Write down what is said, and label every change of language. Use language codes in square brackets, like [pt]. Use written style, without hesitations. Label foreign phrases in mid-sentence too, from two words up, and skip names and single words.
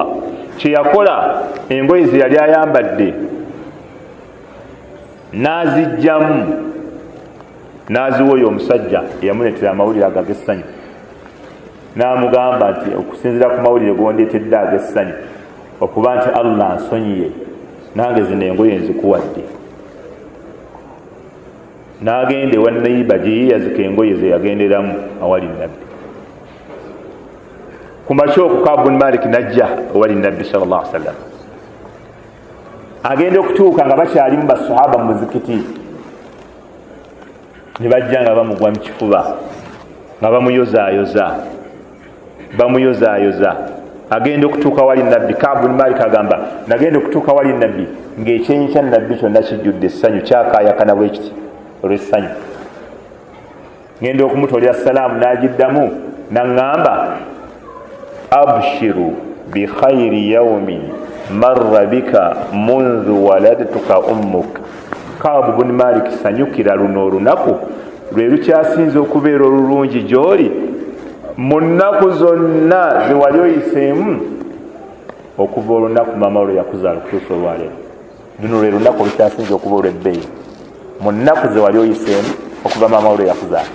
[lg] Kye yakola, engoye ze yali ayambadde n'azijjamu n'aziwa oyo omusajja eyamuleetera amawulire ago ag'essanyu, n'amugamba nti okusinziira ku mawulire gondeetedde ag'essanyu okuba nti Allah ansonyiye, nange zino engoye nzikuwadde. N'agenda ewa Nayiba gye yeeyazika engoye ze yagenderamu awali nabbi. Ku makya okwo Ka'b bin Malik n'ajja ewali nabbi [ar] صلى الله عليه وسلم, [lg] agenda okutuuka nga bakyalimu basahaba mu muzikiti, ne bajja nga bamugwa mu kifuba nga bamuyozaayoza. Agenda okutuuka wali nabbi, Ka'b bin Malik agamba nagenda okutuuka wali nabbi ng'ekyenyi kya nabbi kyonna kijjudde essanyu, kyakaayakana bwe kiti olw'essanyu. Ngenda okumutolera salaamu n'agiddamu n'aŋŋamba [ar] أبشر بخير يوم مر بك منذ ولدتك أمك. [lg] Ka'b bin Malik sanyukira luno olunaku lwe lukyasinze okubeera olulungi gy'oli mu nnaku zonna ze wali oyiseemu okuva olunaku maama olwo yakuzaala okutuusa olwaleero. Luno lwe lunaku olukyasinze okuba olw'ebbeeyi mu nnaku ze wali oyiseemu okuva maama olwo yakuzaala.